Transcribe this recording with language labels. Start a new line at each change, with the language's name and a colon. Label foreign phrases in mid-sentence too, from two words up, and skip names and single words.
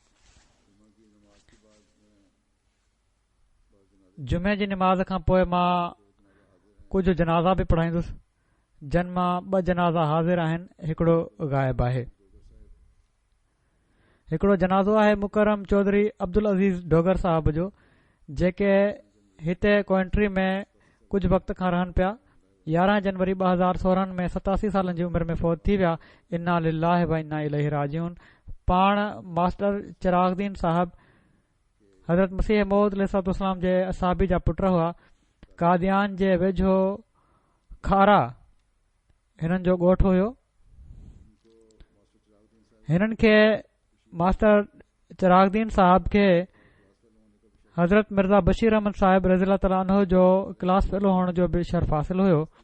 Sindhi: जुमे जी निमाज़ खां पोइ मां कुझु जनाज़ा बि पढ़ाईंदुसि, जिन मां 2 जनाज़ा हाज़िर आहिनि, हिकिड़ो ग़ाइब आहे। हिकिड़ो जनाज़ो आहे मुकरम चौधरी अब्दुल अज़ीज़ डोगर साहब जो, जेके हिते कोएंट्री में कुझु वक़्त खां रहनि पिया। 11 जनवरी 2016 में 87 सालनि जी उमिरि में फ़ौत थी विया।
Arabic: إنا لله وإنا إليه راجعون.
Sindhi: पाण मास्टर चिरागदीन साहब हज़रत मसीह मौद अलैहिस्सलाम जे असहाबी जा पुट हुआ। कादियान जे वेझो खारा हिननि जो ॻोठु हुयो। हिननि खे मास्टर चिरागदीन साहब खे हज़रत मिर्ज़ा बशीर अहमद साहिब
Arabic: رضي تعالى عنه
Sindhi: जो
English: class fellow
Sindhi: हुअण जो बि शर्फ़ हासिल हुयो।